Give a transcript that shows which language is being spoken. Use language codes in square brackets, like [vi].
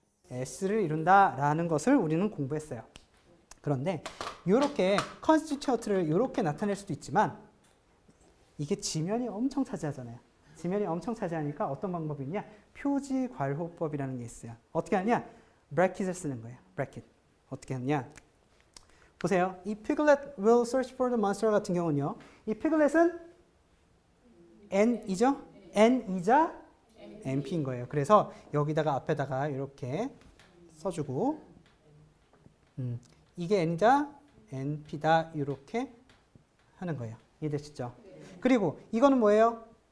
[ko] s를 이룬다라는 것을 우리는 공부했어요. 그런데 이렇게 constituent를 이렇게 나타낼 수도 있지만 이게 지면이 엄청 차지하잖아요. 지면이 엄청 차지하니까 어떤 방법이 있냐? 표지 괄호법이라는 게 있어요. 어떻게 하냐? 브래킷을 쓰는 거예요. 브래킷. 어떻게 하냐? 보세요. 이 [en] Piglet will search for the monster [ko] 같은 경우는요. 이 Piglet은 N이죠? N이자 NP인 거예요. 그래서 여기다가 앞에다가 이렇게 써주고 이게 N이다, NP다 이렇게 하는 거예요. 이해되시죠? 그리고 이거는 뭐예요?